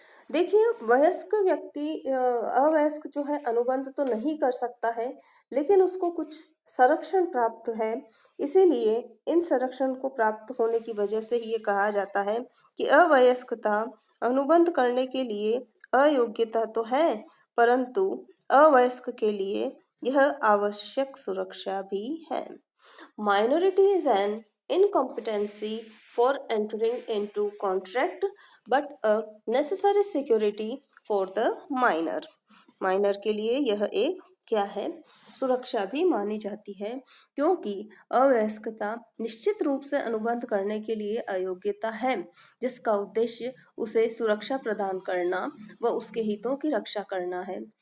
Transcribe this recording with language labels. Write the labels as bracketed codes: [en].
[hi] देखिए, वयस्क व्यक्ति अवयस्क जो है अनुबंध तो नहीं कर सकता है, लेकिन उसको कुछ संरक्षण प्राप्त है। इसीलिए इन संरक्षण को प्राप्त होने की वजह से ही ये कहा जाता है कि अवयस्कता अनुबंध करने के लिए अयोग्यता तो है, परंतु अवयस्क के लिए यह आवश्यक सुरक्षा भी है। [en] Minority is an incompetency for entering into contract but a necessary security for the minor. [hi] Minor के लिए यह एक क्या है, सुरक्षा भी मानी जाती है, क्योंकि अवयस्कता निश्चित रूप से अनुबंध करने के लिए अयोग्यता है जिसका उद्देश्य उसे सुरक्षा प्रदान करना व उसके हितों की रक्षा करना है।